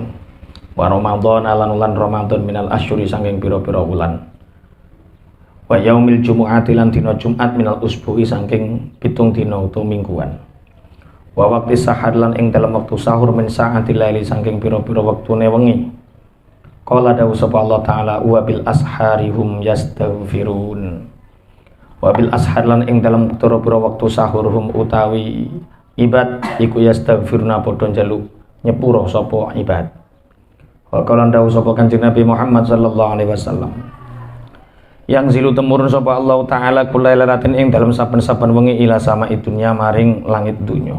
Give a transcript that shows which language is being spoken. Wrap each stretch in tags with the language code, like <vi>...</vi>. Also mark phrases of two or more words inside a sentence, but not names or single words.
<jv>Wa Ramadan lan ulan Ramadan</jv> <ar>minal asyuri</ar> <jv>saking pira-pira ulan. Wa yaumil jumu'ati lan dina Jumat</jv> <ar>minal usbu'i</ar> <jv>saking 7 dina utawa mingguan.</jv> <ar>Wa waqti sahar</ar> <jv>lan ing dalem wektu sahur</jv> <ar>min sa'ati laili</ar> <jv>saking pira-pira wektune wengi.</jv> <ar>Qala</ar> <jv>dawu sapa</jv> <ar>Allah taala wa bil asharihum yastaghfirun. Wa bil ashar</ar> <jv>lan ing dalem pira-pira wektu sahurhum utawi ibad iku yastaghfiruna padha njaluk nyepuro sapa ibad.</jv> <ar>Wa qala</ar> <jv>dawu sapa Kanjeng Nabi Muhammad</jv> <ar>sallallahu alaihi wasallam.</ar> <jv>Yang zilu temurun sapa Allah taala kulailaratin ing dalem saben-saben wengi</jv> <ar>ila sama idunya</ar> <jv>maring langit dunya.</jv>